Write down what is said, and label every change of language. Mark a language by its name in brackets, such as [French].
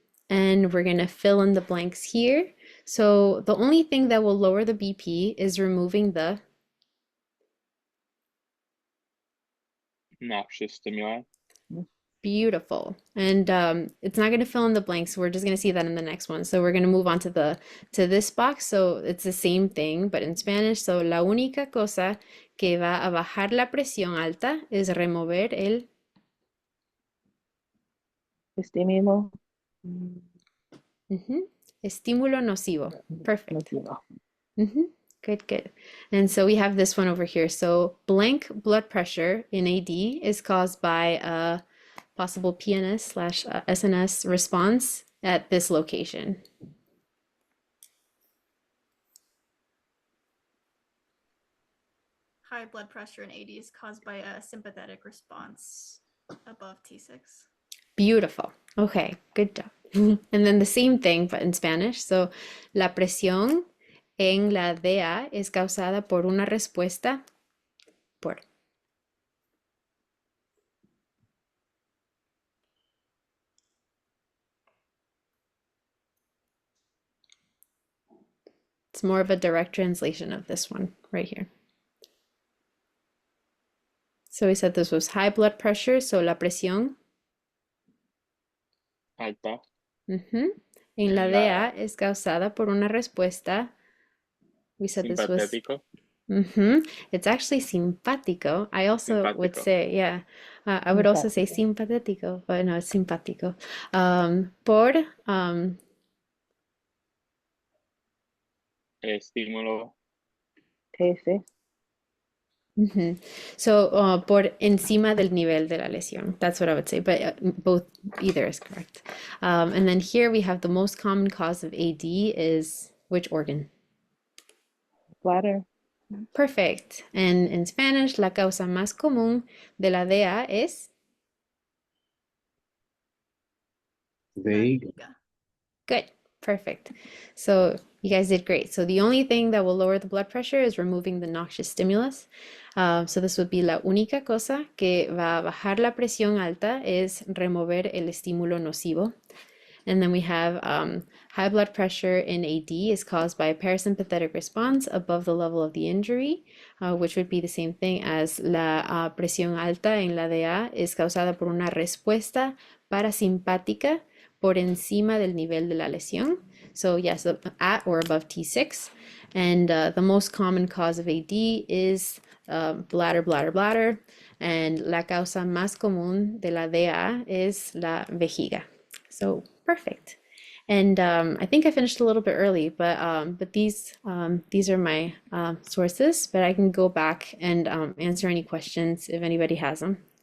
[English] And we're going to fill in the blanks here. So the only thing that will lower the BP is removing the Noxious stimuli. beautiful. And it's not going to fill in the blanks. We're just going to see that in the next one. So we're going to move on to this box. So it's the same thing, but in Spanish. [Spanish] So la única cosa que va a bajar la presión alta es remover el Estímulo. estímulo nocivo. Perfect. Nocivo. [English] Good, good. And so we have this one over here. So blank blood pressure in AD is caused by a possible PNS/SNS response at this location. High blood pressure in AD is caused by a sympathetic response above T6. Beautiful. Okay, good job. And then the same thing, but in Spanish. [Spanish] So la presión en la DA es causada por una respuesta por. [English] It's more of a direct translation of this one right here. So we said this was high blood pressure, so [Spanish] la presión Alta. en la DA es causada por una respuesta. [English] We said this was [Spanish] Simpatético. [English] It's actually simpático. I also would [Spanish] Simpático. [English] say, yeah, I would also say simpatético, but no, it's simpático. [Spanish] Por Estímulo. Tesis. So por encima del nivel de la lesión. [English] That's what I would say, but either is correct. And then here we have the most common cause of AD is which organ? Bladder. Perfect. And in Spanish, [Spanish] la causa más común de la DA es Vejiga. [English] good. Perfect. So you guys did great. So the only thing that will lower the blood pressure is removing the noxious stimulus. So this would be [Spanish] la única cosa que va a bajar la presión alta es remover el estímulo nocivo. [English] And then we have high blood pressure in AD is caused by a parasympathetic response above the level of the injury, which would be the same thing as [Spanish] la presión alta en la DA es causada por una respuesta parasimpática por encima del nivel de la lesión. [English] So yes, at or above T6. And the most common cause of AD is bladder. [Spanish] And la causa más común de la DA es la vejiga. [English] So perfect. And I think I finished a little bit early, but these are my sources, but I can go back and answer any questions if anybody has them.